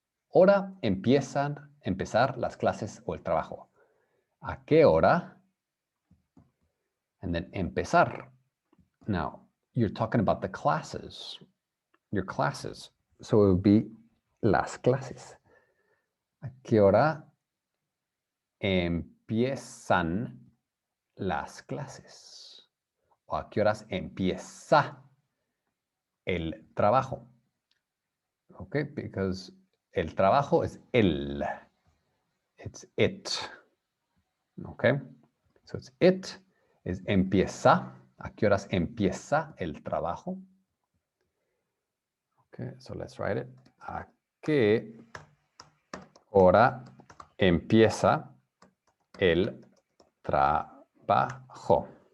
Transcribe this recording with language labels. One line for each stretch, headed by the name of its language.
Spanish: Hora empezar las clases o el trabajo. ¿A qué hora?
English: And then
Spanish: empezar.
English: Now, you're talking about the classes, your classes. So it would be
Spanish: las clases. ¿A qué hora empiezan las clases? ¿O a qué horas empieza el trabajo?
English: Okay, because el trabajo is el. It's it. Okay, so it's it is empieza.
Spanish: ¿A qué horas empieza el trabajo?
English: Okay, so let's write it.
Spanish: ¿A qué hora empieza el trabajo?